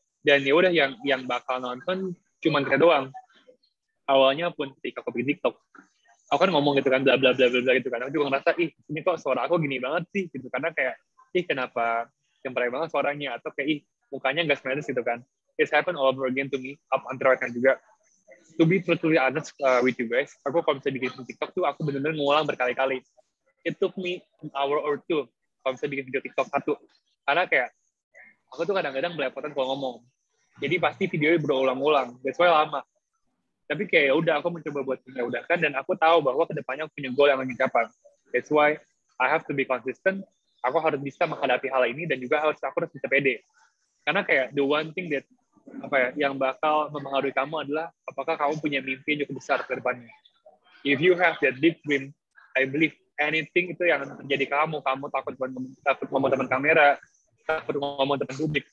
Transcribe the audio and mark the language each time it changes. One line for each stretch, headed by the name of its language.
Indonesian: Dan ya udah yang bakal nonton cuma kita doang. Awalnya pun ketika aku bikin TikTok, aku kan ngomong gitu kan bla bla bla bla gitu kan. Aku juga ngerasa ini kok suara aku gini banget sih gitu, karena kayak kenapa cempreng banget suaranya, atau kayak mukanya nggak smooth gitu kan.
English: It's happened all over again to me up until right now
Indonesian: juga.
English: To be truthfully honest with you guys,
Indonesian: aku kalau bisa bikin TikTok tuh aku benar-benar ngulang berkali-kali.
English: It took me an hour or two
Indonesian: kalau bisa bikin video TikTok satu. Karena kayak aku tuh kadang-kadang belepotan kalau ngomong. Jadi pasti videonya berulang-ulang.
English: That's why
Indonesian: lama. Tapi kayak ya udah aku mencoba buat menyudahkan, dan aku tahu bahwa kedepannya aku punya goal yang ingin capai.
English: That's why I have to be consistent.
Indonesian: Aku harus bisa menghadapi hal ini, dan juga aku harus bisa pede. Karena kayak
English: the one thing that
Indonesian: yang bakal mempengaruhi kamu adalah apakah kamu punya mimpi yang cukup besar ke depannya.
English: If you have that big dream, I believe anything
Indonesian: itu yang terjadi kamu takut ngomong depan kamera, takut ngomong depan publik.